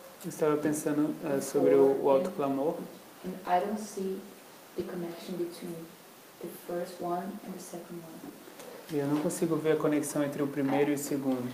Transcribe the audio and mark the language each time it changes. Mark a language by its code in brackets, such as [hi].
[pt] Eu estava pensando sobre o alto clamor. [en] And I don't see the connection between the first one and the second one. [pt] E eu não consigo ver a conexão entre o primeiro e o segundo.